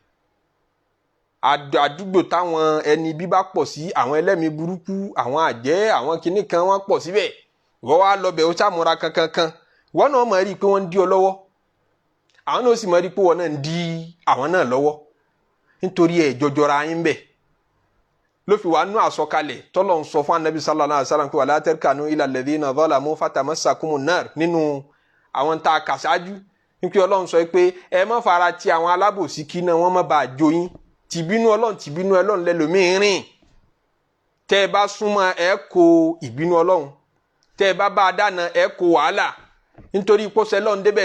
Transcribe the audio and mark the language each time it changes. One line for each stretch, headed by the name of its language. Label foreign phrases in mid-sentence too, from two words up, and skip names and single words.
Yoruba: àdúgbò táwọn ẹni bí bá pọ̀ sí àwọn ẹlẹ́mìí burúkú àwọn àjẹ́ àwọn kinní kan wọ́n pọ̀ síbẹ̀ wọ́n wá lọ́bẹ̀ ó sàmúra kankan wọ́n náà mọ̀ rí i pé wọ́n ń dí ọ lọ́wọ́ àwọn náà sì mọ̀ rí i pé wọ́n náà ń dí àwọn náà lọ́wọ́ nítorí ẹ̀ jọjọra yín bẹ̀ ló fi wá nú àsọkalẹ̀ tọ́lọ̀ ń sọ fún Ànábì
Arabic: صلى الله عليه وسلم
Yoruba: pé
Arabic: ولا تركنوا إلى الذين ظلموا فتمسكم النار
Yoruba: nínú àwọn tá a kà sáájú nípa Ọlọ́run sọ pé ẹ má fara ti àwọn alábòsí kí náà wọ́n má bàa jó yín tìbínú Ọlọ́run lẹ́lòmíín rìn tẹ́ ẹ bá súnmọ́ ẹ kó ìbínú Ọlọ́run tẹ́ ẹ bá a dáná ẹ kó wàhálà nítorí pọ́sẹ̀ lọ́run débẹ̀